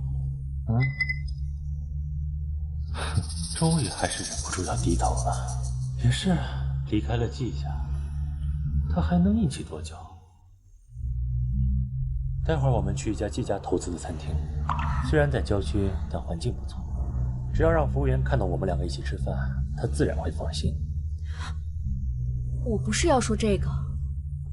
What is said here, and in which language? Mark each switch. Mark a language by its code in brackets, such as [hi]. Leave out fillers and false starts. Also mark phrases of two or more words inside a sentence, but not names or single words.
[zh] 終於還是忍不住要低頭了。也是，離開了季家，他還能硬氣多久？待會兒我們去一家季家投資的餐廳，雖然在郊區，但環境不錯。只要讓服務員看到我們兩個一起吃飯，他自然會放心。我不是要說這個，